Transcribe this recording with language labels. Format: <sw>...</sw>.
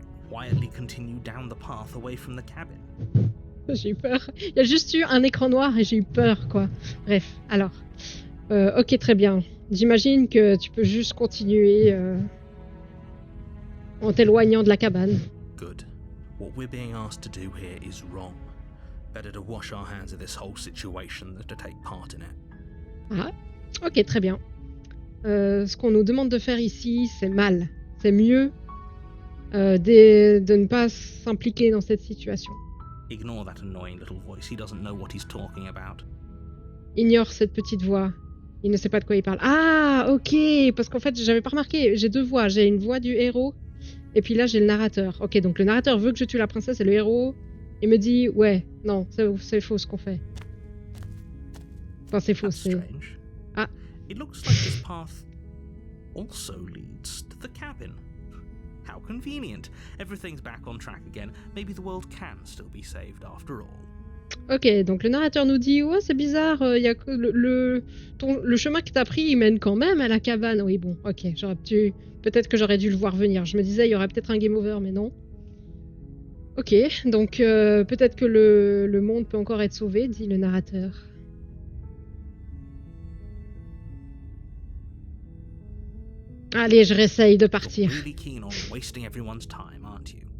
<en>quietly continue down the path away from the cabin.</en> <fr>J'ai eu peur. Il y a juste eu un écran noir et j'ai eu peur, quoi. Bref, alors. Ok, très bien. J'imagine que tu peux juste continuer en t'éloignant de la cabane.</fr> <en>Good. What we're being asked to do here is wrong. Better to wash our hands of this whole situation than to take part in it.</en> <fr>Ah, ok, très bien. Ce qu'on nous demande de faire ici, c'est mal. C'est mieux de ne pas s'impliquer dans cette situation.</fr> <en>Ignore that annoying little voice. He doesn't know what he's talking about.</en> <fr>Ignore cette petite voix. Il ne sait pas de quoi il parle. Ah, ok, parce qu'en fait, j'avais pas remarqué. J'ai deux voix. J'ai une voix du héros, et puis là, j'ai le narrateur. Ok, donc le narrateur veut que je tue la princesse, et le héros, il me dit, ouais, non, c'est faux ce qu'on fait. Enfin, c'est faux,</fr> <en>That's</en> <fr>c'est...</fr> <en>strange. Ah. It looks like this path also leads to the cabin. How convenient. Everything's back on track again. Maybe the world can still be saved after all.</en> <fr>Ok, donc le narrateur nous dit, ouais, c'est bizarre, y a que le chemin que t'as pris, il mène quand même à la cabane. Oui, bon, ok, peut-être que j'aurais dû le voir venir. Je me disais, il y aurait peut-être un game over, mais non. Ok, donc peut-être que le monde peut encore être sauvé, dit le narrateur. Allez, je réessaye de partir.</fr> <en>You're really keen on wasting everyone's time, aren't you?</en>